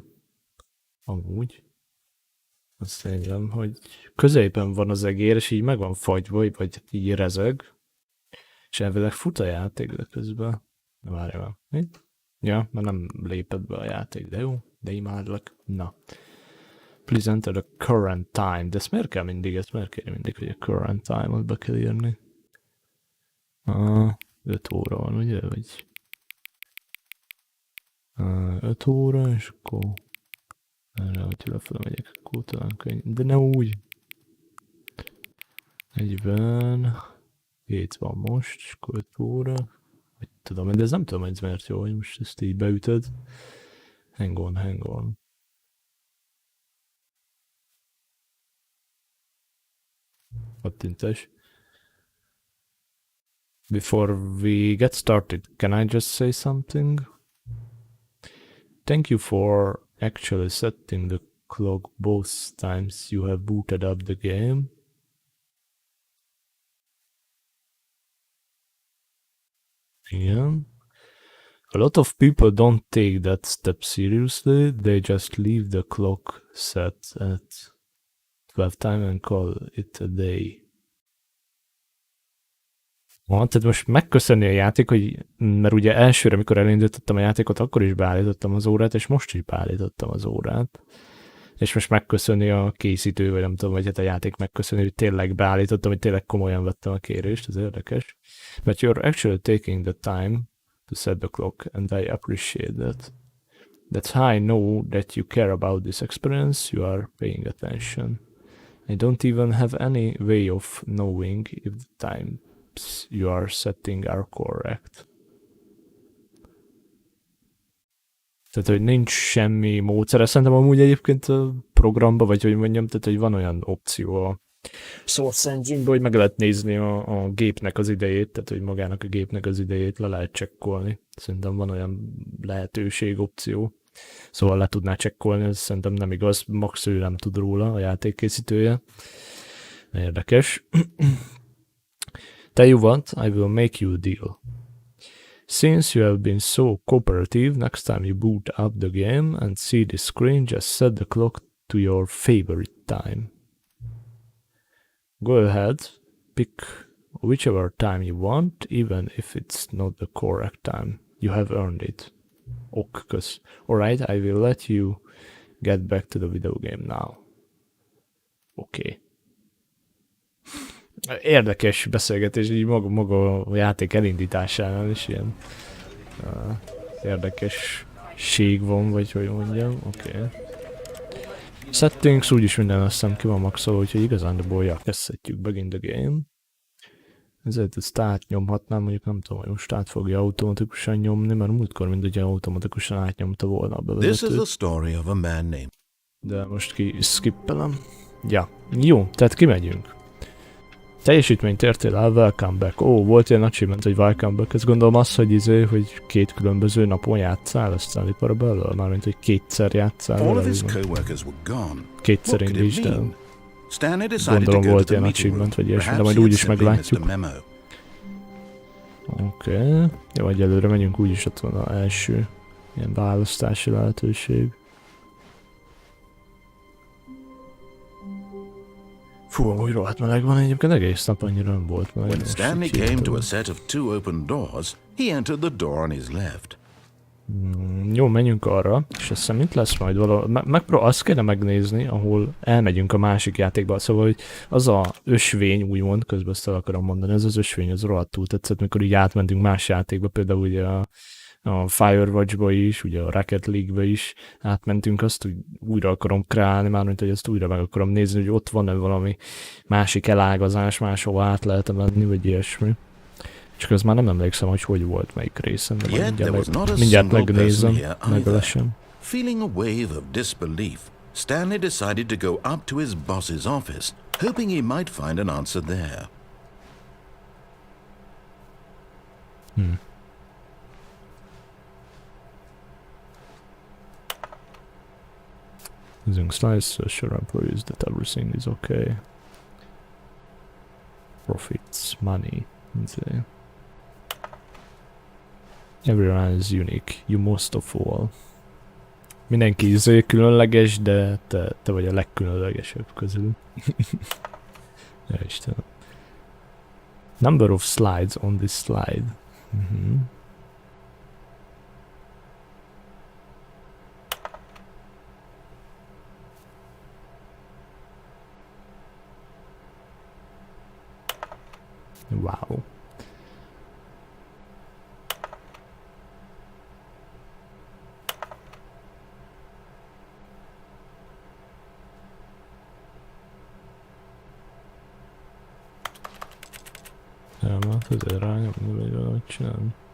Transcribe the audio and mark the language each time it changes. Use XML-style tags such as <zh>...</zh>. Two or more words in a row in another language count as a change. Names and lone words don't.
<hu>Amúgy. Azt nézem, hogy középen van az egér, és így meg van fagyva, vagy így rezeg. És elvileg fut a játék, de közben... Na várjál már. Ja, mert nem lépett be a játék, de jó, de imádlak. Na.</hu> <en>Please enter the current time.</en> <hu>De ezt miért kell mindig, hogy a</hu> <en>current time-</en> <hu>ot be kell írni? 5 óra van, ugye? Vagy 5 óra, és akkor erre, hogyha lefele megyek, akkor talán könnyű. De ne úgy. 47 van most, és akkor 5 óra. Vagy tudom, de ez nem tudom, hogy ez miért jó, hogy most ezt így beütöd.</hu> <en>Hang on. Pattintás. Before we get started, can I just say something? Thank you for actually setting the clock both times you have booted up the game. Yeah. A lot of people don't take that step seriously, they just leave the clock set at 12 time and call it a day.</en> <hu>Tehát most megköszönni a játék, hogy, mert ugye elsőre, amikor elindítottam a játékot, akkor is beállítottam az órát, és most is beállítottam az órát. És most megköszönni a készítő, vagy nem tudom, vagy hát a játék megköszönni, hogy tényleg beállítottam, hogy tényleg komolyan vettem a kérést, ez érdekes.</hu> <en>But you're actually taking the time to set the clock, and I appreciate that. That's how I know that you care about this experience, you are paying attention. I don't even have any way of knowing if the times you are setting are correct.</en> <hu>Tehát, hogy nincs semmi módszer. Szerintem amúgy egyébként a programba, vagy hogy mondjam, tehát, hogy van olyan opció a Source Engine-ben, hogy meg lehet nézni a gépnek az idejét, tehát, hogy magának a gépnek az idejét le lehet csekkolni. Szerintem van olyan lehetőség, opció. Szóval le tudná csekkolni, ez szerintem nem igaz, max ő nem tud róla, a játékkészítője. Érdekes.</hu> <en>Tell you what, I will make you a deal. Since you have been so cooperative, next time you boot up the game and see the screen, just set the clock to your favorite time. Go ahead, pick whichever time you want, even if it's not the correct time. You have earned it. Okay, alright, I will let you get back to the video game now. Okay.</en> <hu>Érdekes beszélgetés, így maga a játék elindításánál is ilyen érdekesség van, vagy hogy mondjam, oké. Settings, úgyis minden azt hiszem ki van maxolva, úgyhogy igazándiból kezdhetjük</hu> <en>begin the game.</en> <hu>Ezért ezt átnyomhatnám, mondjuk nem tudom, hogy most át fogja automatikusan nyomni, mert múltkor mindegy automatikusan átnyomta volna a bevezetőt. De most ki skippelem. Ja, jó, tehát kimegyünk. Teljesítményt értél el,</hu> <en>welcome back.</en> <hu>Volt ilyen achievement, hogy</hu> <en>welcome back.</en> <hu>Ezt gondolom az, hogy 2 különböző napon játszál a Stanley Parable-lel, mármint, hogy 2-szer játszál. Kétszer indítsd el. Gondolom volt ilyen achievement, vagy ilyesmi, de majd úgyis meglátjuk. Oké. Jó, egyelőre menjünk, úgyis ott van az első ilyen választási lehetőség. Fú, amúgy rohadt meleg van egyébként, egész nap annyira nem volt meleg.</hu> <en>When Stanley came to a set of 2 open doors, he entered the door on his left.</en> <hu>Jó, menjünk arra, és azt hiszem itt lesz majd valami. Azt kéne megnézni, ahol elmegyünk a másik játékba, szóval hogy az a ösvény, úgymond, közben azt el akarom mondani, ez az ösvény, az rohadtul tetszett, mikor így átmentünk más játékba, például ugye a a Firewatch-ba is, ugye a Rocket League-be is átmentünk, azt úgy újra akarom kreálni, mármint, hogy ezt újra meg akarom nézni, hogy ott van-e valami másik elágazás, máshova át lehet menni, vagy ilyesmi. Csak az már nem emlékszem, hogy volt melyik részem, de mindjárt megnézem, meglesem.</hu> <en>Feeling a wave of disbelief, Stanley decided to go up to his boss's office, hoping he might find an answer there. Using slides to assure employees that everything is okay. Profits, money. Everyone is unique, you most of all.</en> <hu>Mindenki különleges, de te vagy a legkülönlegesebb közül. Ja, Istenem.</hu> <en>Number of slides on this slide. Wow.</en> <hu>Hát ezért rányomni, vagy valahogy csinálni.</hu>